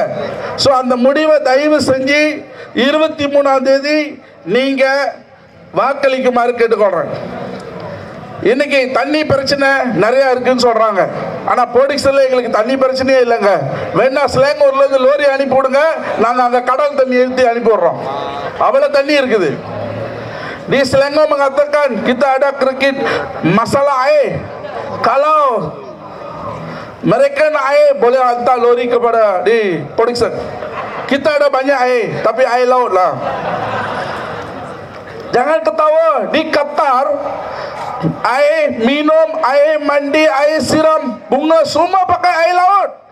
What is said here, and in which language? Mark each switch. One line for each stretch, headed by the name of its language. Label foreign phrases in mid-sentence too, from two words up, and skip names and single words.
Tamil: ஸோ அந்த முடிவை தயவு செஞ்சு 23ஆம் தேதி நீங்க வாக்களிக்குமாறு கேட்டுக்கொள்றேன். இன்னைக்கு தண்ணி பிரச்சனை நிறைய இருக்குன்னு சொல்றாங்க. ஆனா போடிக்ஸ்ல எங்களுக்கு தண்ணி பிரச்சனையே இல்லைங்க. வேணா ஸ்லேங்கூர்ல இருந்து லோரி அனுப்பி விடுங்க, நாங்க அங்க கடல் தண்ணி எழுதி அனுப்பி விடுறோம். அவ்வளவு தண்ணி இருக்குது.
Malay: Di Selangor mengatakan kita ada kriket masalah air. Kalau mereka nak air boleh hantar lori kepada di production. Kita ada banyak air, tapi air laut lah. Jangan ketawa, di Qatar air minum, air mandi, air siram bunga, semua pakai air laut.